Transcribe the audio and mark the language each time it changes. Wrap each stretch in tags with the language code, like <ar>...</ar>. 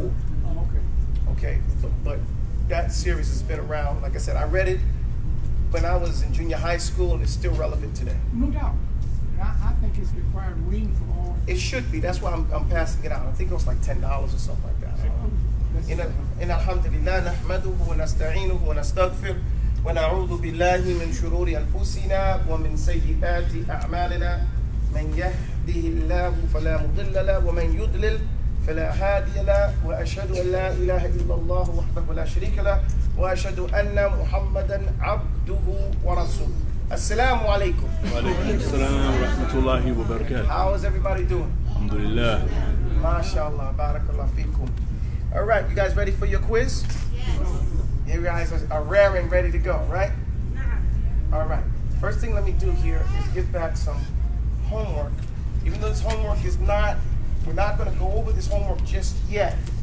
<en>Oh, okay. Okay, but that series has been around. Like I said, I read it when I was in junior high school, and it's still relevant today. No doubt. And I think it's required reading for all. It should be. That's why I'm passing it out. I think it was like $10 or something like that.</en> <ar>إن الحمد لله نحمده ونستعينه ونستغفر ونعوذ بالله من شرور أنفسنا ومن سيئات أعمالنا من يهده الله فلا مضل له ومن يضلل فلا هادي له وأشهد أن لا إله إلا الله وحده لا شريك له وأشهد أن محمدا عبده ورسوله. Assalamu alaikum. وعليكم السلام ورحمة الله وبركاته.</ar> <en>How is everybody doing?</en> <ar>الحمد لله. MashaAllah, barakallah fikum.</ar> <en>All right, you guys ready for your quiz? Yes. You guys are raring, ready to go, right? All right. First thing let me do here is give back some homework. Even though this homework is not, we're not going to go over this homework just yet.</en>